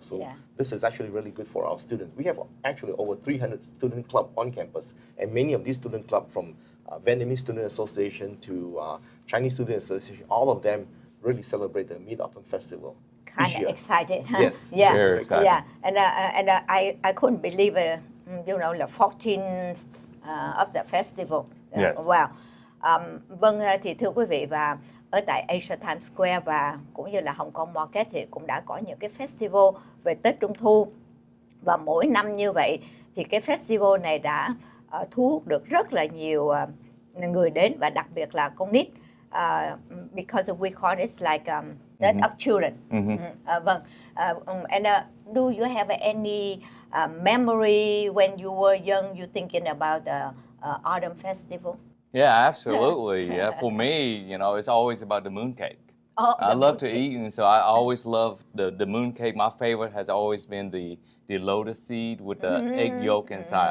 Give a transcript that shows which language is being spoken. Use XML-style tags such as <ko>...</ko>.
<en>So this is actually really good for our students. We have actually over 300 student clubs on campus, and many of these student clubs from Vietnamese Student Association to Chinese Student Association, all of them really celebrate the Mid-Autumn Festival. Kind of excited, huh? Yes, yeah, very excited. Yeah, and I couldn't believe the 14th of the festival. Yes. Wow.</en> <vi>Vâng, thì thưa quý vị, và ở tại Asia Times Square và cũng như là Hong Kong Market thì cũng đã có những cái festival về Tết Trung Thu, và mỗi năm như vậy thì cái festival này đã thu hút được rất là nhiều người đến, và đặc biệt là con nít, because we call it like Tết of children.</vi> <en>Vâng, and do you have any memory when you were young, you thinking about the autumn festival? Yeah, absolutely. Yeah, for me, it's always about the mooncake. Oh, I love to eat, and so I always love the mooncake. My favorite has always been the lotus seed with the egg yolk inside.</en>